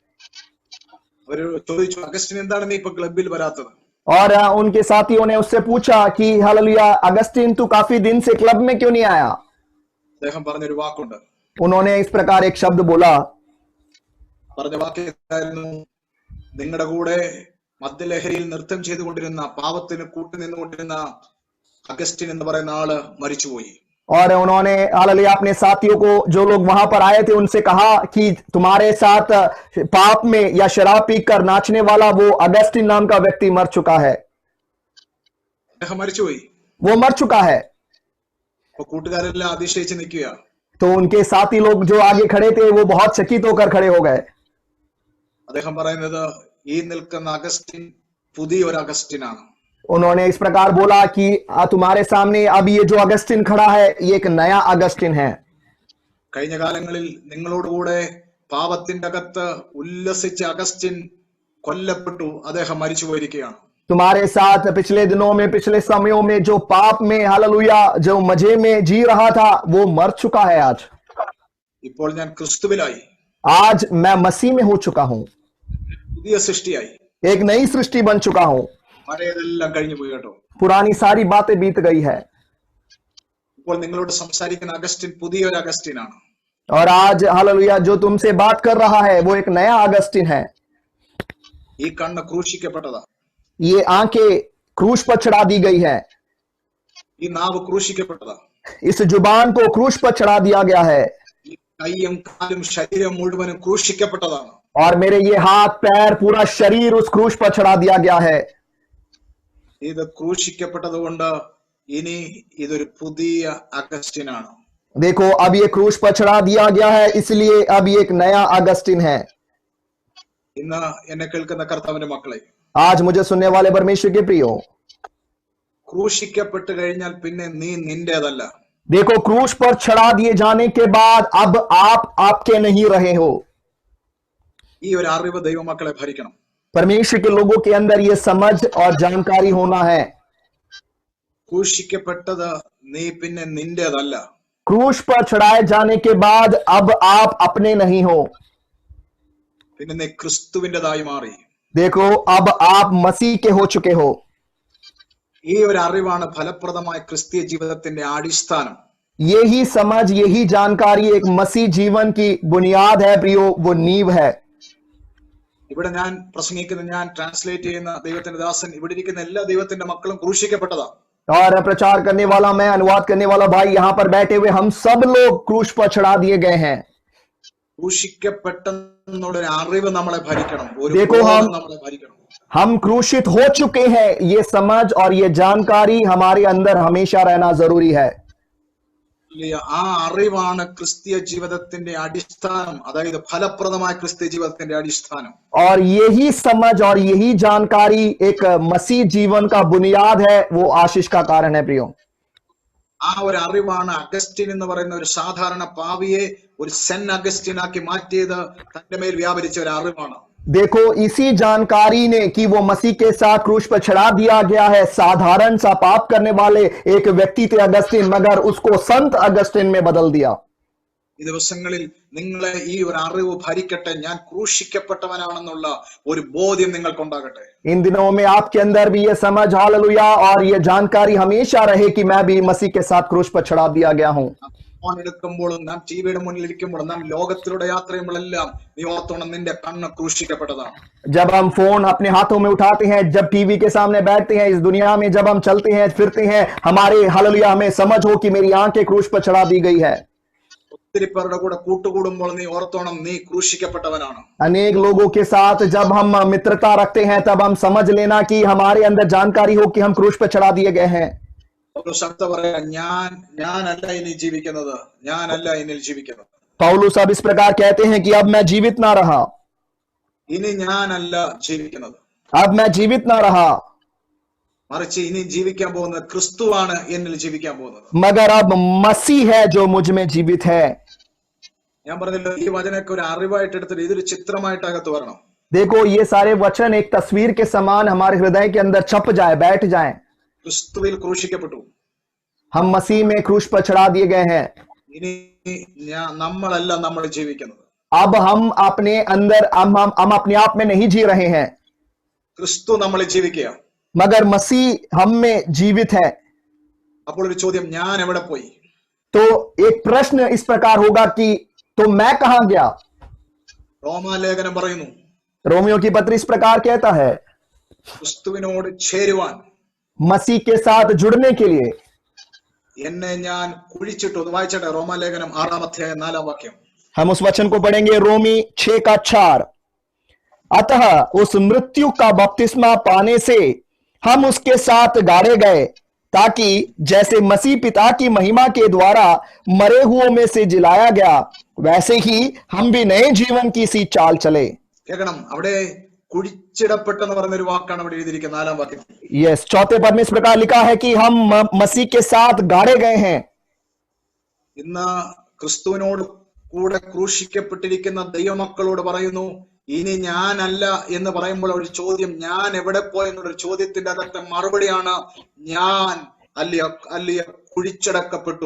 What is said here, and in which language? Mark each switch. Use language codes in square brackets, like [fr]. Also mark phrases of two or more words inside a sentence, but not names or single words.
[ml] അവര് ചോദിച്ചു, അഗസ്റ്റിൻ എന്താണ് നീ ഇപ്പൊ ക്ലബിൽ വരാത്തത്? [hi] और उनके साथियों ने उससे पूछा कि हालेलुया अगस्टिन तू काफी दिन से क्लब में क्यों नहीं आया. [ml] അദ്ദേഹം പറഞ്ഞൊരു വാക്കുണ്ട്. [hi] उन्होंने इस प्रकार एक शब्द बोला. [ml] പറഞ്ഞ വാക്യമായിരുന്നു, നിങ്ങളുടെ കൂടെ മദ്യലഹരിയിൽ നൃത്തം ചെയ്തുകൊണ്ടിരുന്ന, പാപത്തിന് കൂട്ടുനിന്നുകൊണ്ടിരുന്ന അഗസ്റ്റിൻ എന്ന് പറയുന്ന ആള് മരിച്ചുപോയി. [hi] और उन्होंने हालेलुया अपने साथियों को, जो लोग वहां पर आए थे, उनसे कहा कि तुम्हारे साथ पाप में या शराब पीकर नाचने वाला वो अगस्टिन नाम का व्यक्ति मर चुका है, [ml] അദ്ദേഹം മരിച്ചുപോയി. [hi] वो मर चुका है। [ml] അപ്പൊ കൂട്ടുകാരെല്ലാം അതിശയിച്ച് നിൽക്കുക. [hi] तो उनके साथी लोग जो आगे खड़े थे वो बहुत चकित होकर खड़े हो गए। [ml] അദ്ദേഹം പറയുന്നത് ഈ നിൽക്കുന്ന അഗസ്റ്റിൻ പുതിയ ഒരു അഗസ്റ്റിനാണ്. [hi] उन्होंने इस प्रकार बोला कि तुम्हारे सामने अब ये जो अगस्टिन खड़ा है ये एक नया अगस्टिन है। [ml] കഴിഞ്ഞ കാലങ്ങളിൽ നിങ്ങളോടുകൂടെ പാപത്തിന്റെ അകത്ത് ഉല്ലസിച്ച അഗസ്റ്റിൻ കൊല്ലപ്പെട്ടു, അദ്ദേഹം മരിച്ചു പോയിരിക്കുകയാണ്. [hi] तुम्हारे साथ पिछले दिनों में, पिछले समयों में जो पाप में हालेलुया जो मजे में जी रहा था वो मर चुका है आज। [ml] ഇപ്പോൾ ഞാൻ ക്രിസ്തുവിലായി, [hi] आज मैं मसीह में हो चुका हूं, [ml] പുതിയ സൃഷ്ടിയായി. [hi] एक नई सृष्टि बन चुका हूं, [ml] പഴയതെല്ലാം കഴിഞ്ഞു പോയി കേട്ടോ. [hi] पुरानी सारी बातें बीत गई है। [ml] ഇപ്പോൾ നിങ്ങളോട് സംസാരിക്കുന്ന അഗസ്റ്റിൻ പുതിയ ഒരു അഗസ്റ്റിനാണ്. [hi] और आज हालेलुया जो तुमसे बात कर रहा है वो एक नया अगस्टिन है। [ml] ഈ കണ്ണ് ക്രൂശിക്കപ്പെട്ടതാ, [hi] ये आंखें क्रूश पर चढ़ा दी गई है, [ml] ഈ നാവ് ക്രൂശിക്കപ്പെട്ടതാ, [hi] इस जुबान को क्रूश पर चढ़ा दिया गया है, [ml] ഈ കൈയും കാലും ശരീരം മുഴുവനും ക്രൂശിക്കപ്പെട്ടതാണ്. [hi] और मेरे ये हाथ पैर पूरा शरीर उस क्रूश पर चढ़ा दिया गया है। [ml] ഇത് ക്രൂശിക്കപ്പെട്ടത് കൊണ്ട് ഇനി ഇതൊരു പുതിയ അഗസ്റ്റിനാണ്. [hi] देखो अब ये क्रूश पर चढ़ा दिया गया है, इसलिए अब ये एक नया अगस्टिन है। [ml] ഇന്ന് എന്നെ കേൾക്കുന്ന കർത്താവിന്റെ മക്കളെ, [hi] आज मुझे सुनने वाले परमेश्वर के प्रियो, [ml] ക്രൂശിക്കപ്പെട്ട് കഴിഞ്ഞാൽ പിന്നെ നീ നിന്റേതല്ല. [hi] देखो क्रूश पर चढ़ा दिए जाने के बाद अब आप आपके नहीं रहे हो। [ml] ഈ ഒരു അറിവ് ദൈവമക്കളെ ഭരിക്കണം. [hi] परमेश्वर के लोगों के अंदर ये समझ और जानकारी होना है। [ml] ക്രൂശിക്കപ്പെട്ടത് നീ പിന്നെ നിന്റേതല്ല. [hi] क्रूश पर चढ़ाए जाने के बाद अब आप अपने नहीं हो, [ml] പിന്നെ നീ ക്രിസ്തുവിൻ്റെതായി മാറി. [hi] देखो अब आप मसीह के हो चुके हो। [ml] ഈ ഒരു അറിവാണ് ഫലപ്രദമായ ക്രിസ്തീയ ജീവിതത്തിന്റെ അടിസ്ഥാനം. [hi] यही समझ, यही जानकारी एक मसीह जीवन की बुनियाद है प्रियो, वो नींव है। [ml] ഇവിടെ ഞാൻ പ്രസംഗിക്കുന്ന, ഞാൻ ട്രാൻസ്ലേറ്റ് ചെയ്യുന്ന ദൈവത്തിന്റെ ദാസൻ, ഇവിടെ ഇരിക്കുന്ന എല്ലാ ദൈവത്തിന്റെ മക്കളും ക്രൂശിക്കപ്പെട്ടതാ. [hi] और प्रचार करने वाला मैं, अनुवाद करने वाला भाई, यहां पर बैठे हुए हम सब लोग क्रूश पर चढ़ा दिए गए हैं। [ml] ക്രൂശിക്കപ്പെട്ടെന്നുള്ളൊരു അറിവ് നമ്മളെ ഭരിക്കണം, ഒരു [hi] देखो [ml] ബോധം നമ്മളെ ഭരിക്കണം. [hi] हम क्रूशित हो चुके हैं, ये समझ और ये जानकारी हमारे अंदर हमेशा रहना जरूरी है। [ml] ആ അറിവാണ് ക്രിസ്തീയ ജീവിതത്തിന്റെ അടിസ്ഥാനം, അതായത് ഫലപ്രദമായ ക്രിസ്തീയ ജീവിതത്തിന്റെ അടിസ്ഥാനം. [hi] और यही समझ और यही जानकारी एक मसीह जीवन का बुनियाद है, वो आशीष का कारण है प्रियो। [ml] ആ ഒരു അറിവാണ് അഗസ്റ്റിൻ എന്ന് പറയുന്ന ഒരു സാധാരണ പാവിയെ ഒരു സെൻ അഗസ്റ്റിനാക്കി മാറ്റിയത് തന്റെ മേൽ വ്യാപരിച്ച ഒരു അറിവാണ്. [hi] देखो इसी जानकारी ने कि वो मसीह के साथ क्रूश पर चढ़ा दिया गया है, साधारण सा पाप करने वाले एक व्यक्ति थे अगस्टिन, मगर उसको संत अगस्टिन में बदल दिया। [ml] ഈ ദിവസങ്ങളിൽ നിങ്ങളെ ഈ ഒരു അറിവ് ഭരിക്കട്ടെ, ഞാൻ ക്രൂശിക്കപ്പെട്ടവനാണെന്നുള്ള ഒരു ബോധ്യം നിങ്ങൾക്കുണ്ടാകട്ടെ. [hi] इन दिनों में आपके अंदर भी ये समझ हालेलुया और ये जानकारी हमेशा रहे कि मैं भी मसीह के साथ क्रूश पर चढ़ा दिया गया हूं। [ml] ഫോൺ എടുക്കുമ്പോഴും നാം ടിവിയുടെ മുന്നിൽ ഇരിക്കുമ്പോഴും നാം ലോകത്തിലൂടെ യാത്ര ചെയ്യുമ്പോഴെല്ലാം നീ ഓർത്തോണം, നിന്റെ കണ്ണ് ക്രൂശിക്കപ്പെട്ടതാണ്. [hi] जब हम फोन अपने हाथों में उठाते हैं, जब टीवी के सामने बैठते हैं, इस दुनिया में जब हम चलते हैं फिरते हैं, हमारे हालेलुया हमें समझ हो कि मेरी आंखें क्रूश पर चढ़ा दी गई है। [ml] ഒത്തിരി പേരുടെ കൂടെ കൂട്ടുകൂടുമ്പോൾ നീ ഓർത്തോണം, നീ ക്രൂശിക്കപ്പെട്ടവനാണ്. [hi] अनेक लोगों के साथ जब हम मित्रता रखते हैं तब हम समझ लेना कि हमारे अंदर जानकारी हो कि हम क्रूश पर चढ़ा दिए गए हैं। [ml] ഒരു ശബ്ദ പറയാ, ഞാനല്ല ഇനി ജീവിക്കുന്നത്, ഞാനല്ല ഇനിൽ ജീവിക്കുന്നത്. [hi] पौलुस अब इस प्रकार कहते हैं कि अब मैं जीवित ना रहा, [ml] ഇനി ഞാനല്ല ജീവിക്കുന്നത്, [hi] अब मैं जीवित ना रहा, [ml] മറിച്ച് ഇനി ജീവിക്കാൻ പോകുന്നത് ക്രിസ്തുവാണ് എന്നിൽ ജീവിക്കാൻ പോകുന്നത്. [hi] मगर अब मसीह है जो मुझ में जीवित है। [ml] ഞാൻ പറഞ്ഞല്ലോ, ഈ വചനമൊക്കെ ഒരു അറിവായിട്ട് എടുത്തിട്ട് ഇതൊരു ചിത്രമായിട്ട് അകത്ത് വരണം. [hi] देखो ये सारे वचन एक तस्वीर के समान हमारे हृदय के अंदर छप जाए, बैठ जाएं। [ml] ക്രിസ്തുവിൽ ക്രൂശിക്കപ്പെട്ടു, [hi] हम मसीह में क्रूश पर चढ़ा दिए गए हैं। [ml] ഇനി നമ്മളല്ല നമ്മൾ ജീവിക്കുന്നത്, [hi] अब हम अपने अंदर हम अपने आप में नहीं जी रहे हैं, [ml] ക്രിസ്തു നമ്മളെ ജീവിക്കുക. [hi] मगर मसीह हम में जीवित है। [ml] അപ്പോൾ ഒരു ചോദ്യം, ഞാൻ എവിടെ പോയി? [hi] तो एक प्रश्न इस प्रकार होगा कि तो मैं कहां गया? [ml] റോമാലേഖനം പറയുന്നു, [hi] रोमियो की पत्री इस प्रकार कहता है, [ml] ക്രിസ്തുവിനോട് ചേരുവാൻ, [hi] मसीह के साथ जुड़ने के लिए [ml] എന്നെ ഞാൻ കുഴിച്ചിട്ടു. ഒന്ന് വായിച്ചട്ടെ, റോമാലേഖനം 6-4 [hi] हम उस वचन को पढ़ेंगे, रोमी 6:4। अतः उस मृत्यु का बपतिस्मा पाने से हम उसके साथ गाड़े गए, ताकि जैसे मसीह पिता की महिमा के द्वारा मरे हुओं में से जिलाया गया, वैसे ही हम भी नए जीवन की सी चाल चले। [ml] കേൾക്കണം, അവിടെ കുഴിച്ചിടപ്പെട്ടെന്ന് പറയുന്നൊരു വാക്കാണ് അവിടെ എഴുതിയിരിക്കുന്നത് 4 വാക്യത്തിൽ. [hi] यस, चौथे पद में इस प्रकार लिखा है कि हम मसीह के साथ गाड़े गए हैं। [ml] ഇന്ന് ക്രിസ്തുവിനോട് കൂടെ ക്രൂശിക്കപ്പെട്ടിരിക്കുന്ന ദൈവമക്കളോട് പറയുന്നു, ഇനി ഞാനല്ല എന്ന് പറയുമ്പോൾ ഒരു ചോദ്യം, ഞാൻ എവിടെ പോയി എന്നൊരു ചോദ്യത്തിന്റെ അകത്തെ മറുപടിയാണ് ഞാൻ അല്ലിയ കുഴിച്ചടക്കപ്പെട്ടു.